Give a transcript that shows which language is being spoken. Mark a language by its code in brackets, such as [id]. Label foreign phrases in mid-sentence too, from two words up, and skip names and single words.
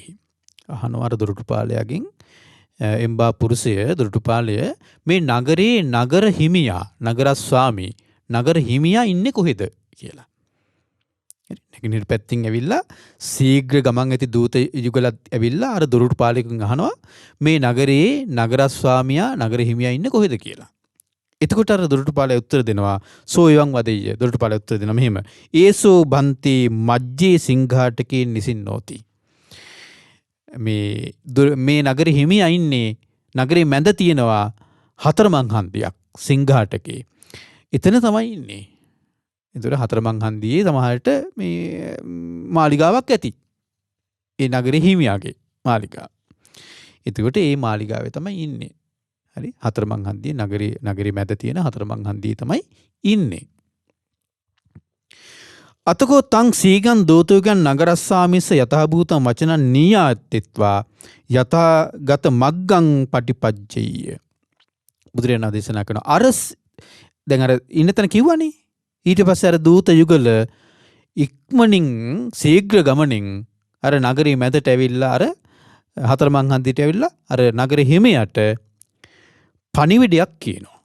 [si] අහනවා අර දොරටු පාලයාගෙන්, එම්බා පුරුෂය දොරටු පාලය මේ නගරේ නගර හිමියා, නගරස්වාමී නගර හිමියා ඉන්නේ කොහෙද කියලා. නැගෙනහිර පැත්තින් ඇවිල්ලා සීඝ්‍ර ගමන් ඇති දූත යුගලත් ඇවිල්ලා අර දොරටු පාලකෙකුගෙන් අහනවා මේ නගරේ නගරස්වාමියා නගර හිමියා ඉන්නේ කොහෙද කියලා. එතකොට අර දොරටු පාලයා උත්තර දෙනවා [pi] සෝ එවං වදෙය්‍ය. [si] දොරටු පාලයා උත්තර දෙනවා මෙහෙම. [pi] ඒසෝ බන්ති මජ්ජේ සිංහාටකේ නිසින්නෝති. [si] මේ නගර හිමියා ඉන්නේ නගරේ මැද තියෙනවා හතරමං හන්දියක් සිංහාටකේ. එතන තමයි ඉන්නේ. එතකොට හතරමං හන්දියේ සමහරට මේ මාලිගාවක් ඇති. ඒ නගරේ හිමියාගේ මාලිගාව. එතකොට ඒ මාලිගාවේ තමයි ඉන්නේ. හරි. හතරමං හන්දියේ නගරේ මැද තියෙන හතරමං හන්දියේ තමයි ඉන්නේ. [pi] අතකෝ තං සීගන් දෝතයෝගන් නගරස්සාමිස්ස යථභූතම් වචනං නීයාත්තිත්වා යථාගත මග්ගං පටිපජ්ජෙය්‍ය. [si] බුදුරජාණන් දේශනා කරන අර දැන් අර ඉන්න තැන කිව්වනේ. ඊට පස්සේ අර දූත යුගල ඉක්මනින් ශීඝ්‍ර ගමනින් අර නගරේ මැදට ඇවිල්ලා අර හතරමං හන්දියට ඇවිල්ලා අර නගර හිමියට පණිවිඩයක් කියනවා.